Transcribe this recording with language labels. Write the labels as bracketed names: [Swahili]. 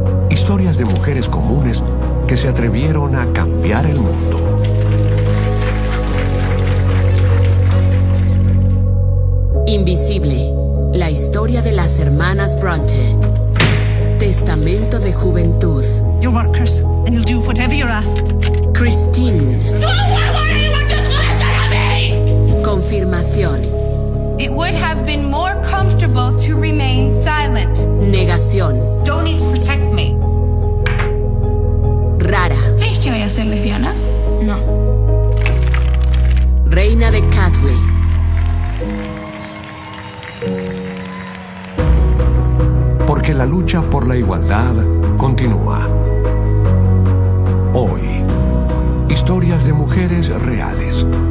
[Spanish] Historias de mujeres comunes que se atrevieron a cambiar el mundo. Invisible, la historia de las hermanas Bronte. Testamento de Juventud. [English] You're workers, and you'll do whatever you're asked. Christine. No, why don't you just listen to me? [Spanish] Confirmación. [English] It would have been more comfortable to remain silent. [Spanish] Negación. [English] Don't need to protect me. [Spanish] Rara. ¿Crees que vaya a ser lesbiana? No. Reina de Catway. Porque la lucha por la igualdad continúa. Hoy, historias de mujeres reales.